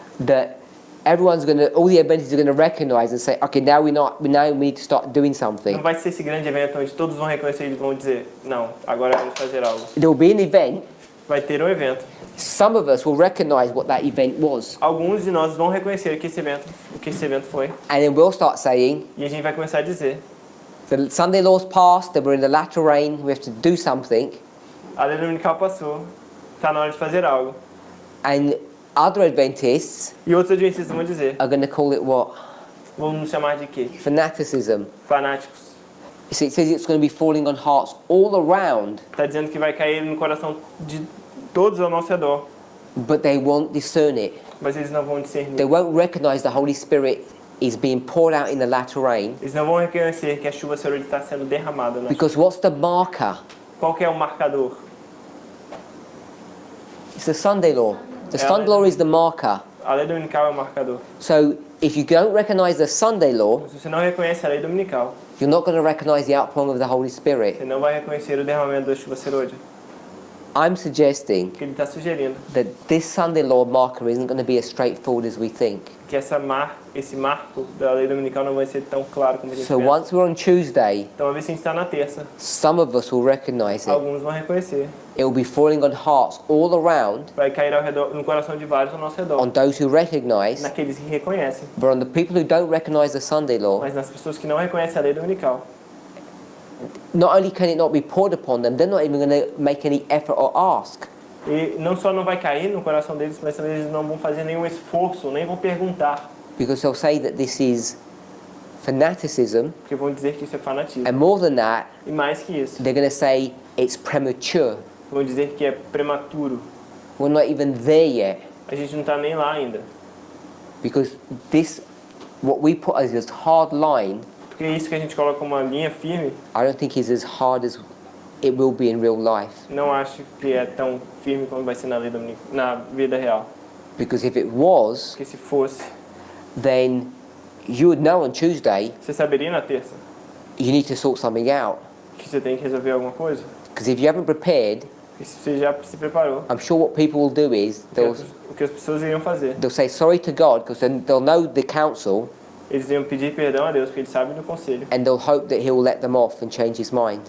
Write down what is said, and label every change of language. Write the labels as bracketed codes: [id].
[en] that all the Adventists are going to recognize and say, okay, now we need to start doing [pt] Não [en] something. [pt] vai ser esse grande evento onde todos vão reconhecer e vão dizer, não, agora vamos fazer algo. [en] There will be an event. [pt] Vai ter um evento. [en] Some of us will recognize what that event was. [pt] Alguns de nós vão reconhecer o que esse evento foi. [en] And then we'll start saying, [pt] E a gente vai começar a dizer, [en] the Sunday law's passed, that we're in the latter rain, we have to do something. [pt] a lei dominical passou, está na hora de fazer algo. [en] And other Adventists [pt] E outros adventistas vão dizer, [en] are going to call it what? [pt] vão nos chamar de quê? [en] Fanaticism. [pt] Fanáticos. [en] You see, it says it's going to be falling on hearts all around, [pt] Está dizendo que vai cair no coração de todos ao nosso redor, [en] but they won't discern it. [pt] mas eles não vão [en] They [pt] discernir. [en] won't recognize the Holy Spirit is being poured out in the latter rain. [pt] Eles não vão reconhecer que a chuva serôdia está sendo derramada. [en] Because what's the marker? [pt] Qual que é o marcador? [en] It's the Sunday law. The Yeah, Sunday law is the marker. [pt] A lei dominical é o marcador. [en] So if you don't recognize the Sunday law, [pt] Se você não reconhece a lei dominical, [en] you're not going to recognize the outpouring of the Holy Spirit. [pt] você não vai reconhecer o derramamento da chuva serôdia. [en] I'm suggesting [pt] Que ele está sugerindo [en] that this Sunday law marker isn't going to be as straightforward as we think. [pt] que esse marco da lei dominical não vai ser tão claro como a gente [en] So [pt] pensa. [en] once we're on Tuesday, [pt] Então, uma vez que a gente está na terça, [en] some of us will recognize it. [pt] alguns vão reconhecer. [en] It will be falling on hearts all around, [pt] Vai cair ao redor, no coração de vários ao nosso redor. [en] on those who recognize, [pt] Naqueles que reconhecem. [en] but on the people who don't recognize the Sunday law, [pt] Mas nas pessoas que não reconhecem a lei dominical, [en] not only can it not be poured upon them, they're not even going to make any effort or ask. [pt] e não só não vai cair no coração deles, mas também eles não vão fazer nenhum esforço, nem vão perguntar. [en] Because they'll say that this is fanaticism, [pt] Porque vão dizer que isso é fanatismo. [en] and more than that, [pt] E mais que isso, [en] they're going to say it's premature. [pt] vão dizer que é prematuro. [en] We're not even there yet. [pt] A gente não está nem lá ainda. [en] Because this, what we put as this hard line, [pt] Porque isso que a gente coloca como uma linha firme, [en] I don't think is as hard as it will be in real life. [pt] não acho que é tão firme como vai ser na vida real. [en] Because if it was, [pt] Porque se fosse, [en] then you would know on Tuesday [pt] você saberia na terça [en] you need to sort something out. [pt] que você tem que resolver alguma coisa. [en] Because if you haven't prepared, [pt] E se você já se preparou, [en] I'm sure what people will do is [pt] o que as pessoas iriam fazer? [en] they'll say sorry to God because then they'll know the council [pt] Eles iam pedir perdão a Deus, porque eles sabem do conselho. [en] and they'll hope that He will let them off and change His mind.